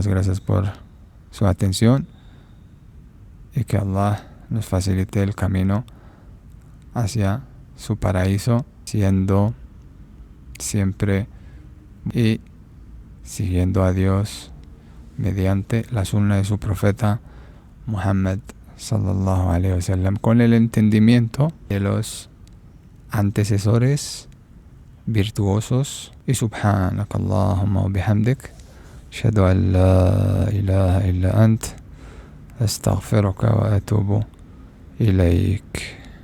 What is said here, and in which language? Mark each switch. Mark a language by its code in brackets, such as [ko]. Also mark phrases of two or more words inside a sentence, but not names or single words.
[es] Muchísimas gracias por su atención y que Allah nos facilite el camino hacia su paraíso, siendo siempre y siguiendo a Dios mediante la sunna de su profeta Muhammad [ar] صلى الله عليه وسلم, [es] con el entendimiento de los antecesores virtuosos. [ar] Y سبحانك اللهم وبحمدك، أشهد أن لا إله إلا أنت، أستغفرك وأتوب إليك.